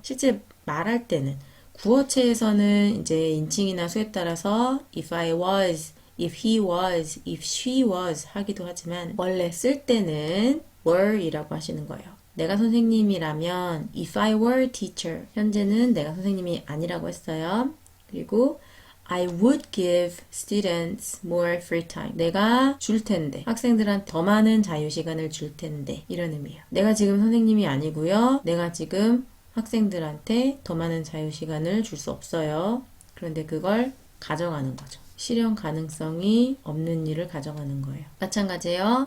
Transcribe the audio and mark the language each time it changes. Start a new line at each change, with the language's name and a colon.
Korean: 실제 말할 때는 구어체에서는 이제 인칭이나 수에 따라서
English: if I was, if he was, if she was
Korean: 하기도 하지만 원래 쓸 때는 were이라고 하시는 거예요. 내가 선생님이라면
English: if I were a teacher
Korean: 현재는 내가 선생님이 아니라고 했어요. 그리고
English: I would give students more free time.
Korean: 내가 줄 텐데 학생들한테 더 많은 자유시간을 줄 텐데 이런 의미예요. 내가 지금 선생님이 아니고요. 내가 지금 학생들한테 더 많은 자유시간을 줄 수 없어요. 그런데 그걸 가정하는 거죠. 실현 가능성이 없는 일을 가정하는 거예요. 마찬가지예요.